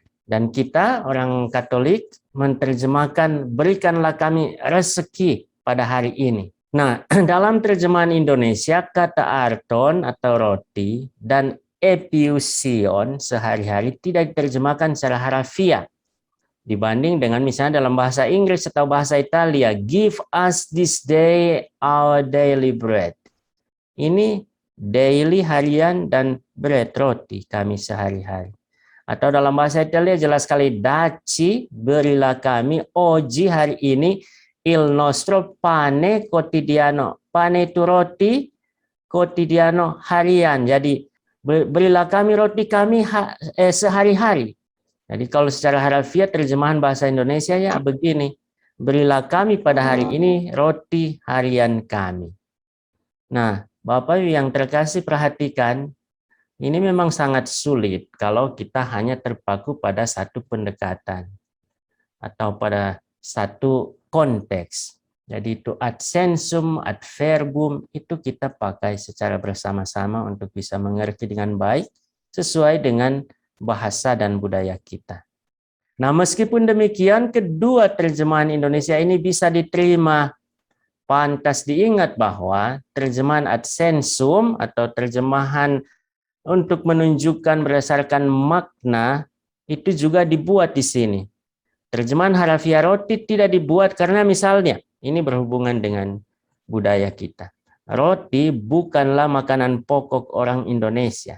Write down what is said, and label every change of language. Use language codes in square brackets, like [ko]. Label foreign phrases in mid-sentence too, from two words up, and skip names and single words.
[id] Dan kita, orang Katolik, menerjemahkan, berikanlah kami rezeki pada hari ini. Nah, dalam terjemahan Indonesia, kata arton atau roti dan epiusion sehari-hari tidak diterjemahkan secara harafiah. Dibanding dengan misalnya dalam bahasa Inggris atau bahasa Italia, [en] give us this day our daily bread. [id] Ini daily harian dan bread roti kami sehari-hari. Atau dalam bahasa Italia jelas sekali, daci berilah kami oggi hari ini [it] il nostro pane quotidiano. [id] Pane itu roti, quotidiano harian. Jadi berilah kami roti kami sehari-hari. Jadi kalau secara harafiah terjemahan bahasa Indonesia ya begini, berilah kami pada hari ini roti harian kami. Nah, Bapak yang terkasih perhatikan, ini memang sangat sulit kalau kita hanya terpaku pada satu pendekatan atau pada satu konteks. Jadi itu [la] ad sensum, ad verbum, [id] itu kita pakai secara bersama-sama untuk bisa mengerti dengan baik sesuai dengan bahasa dan budaya kita. Nah, meskipun demikian, kedua terjemahan Indonesia ini bisa diterima. Pantas diingat bahwa terjemahan [la] ad sensum [id] atau terjemahan untuk menunjukkan berdasarkan makna itu juga dibuat di sini. Terjemahan harafiah roti tidak dibuat karena misalnya, ini berhubungan dengan budaya kita. Roti bukanlah makanan pokok orang Indonesia.